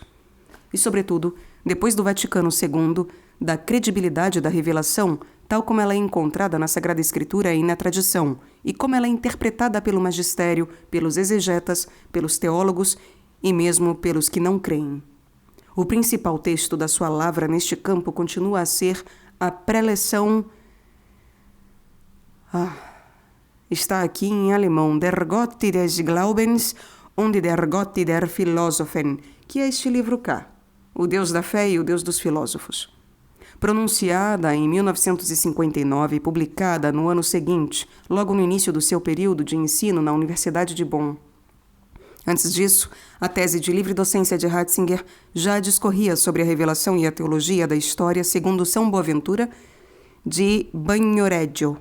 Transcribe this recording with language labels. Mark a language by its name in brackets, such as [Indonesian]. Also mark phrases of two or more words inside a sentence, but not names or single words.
[Portuguese] E, sobretudo, depois do Vaticano II, da credibilidade da revelação, tal como ela é encontrada na Sagrada Escritura e na tradição, e como ela é interpretada pelo magistério, pelos exegetas, pelos teólogos e mesmo pelos que não creem. O principal texto da sua lavra neste campo continua a ser a preleção... está aqui em alemão, [German] Der Gott des Glaubens und der Gott der Philosophen, [Portuguese] que é este livro cá, O Deus da Fé e o Deus dos Filósofos. Pronunciada em 1959 e publicada no ano seguinte, logo no início do seu período de ensino na Universidade de Bonn. Antes disso, a tese de livre docência de Ratzinger já discorria sobre a revelação e a teologia da história segundo São Boaventura de Bagnoregio.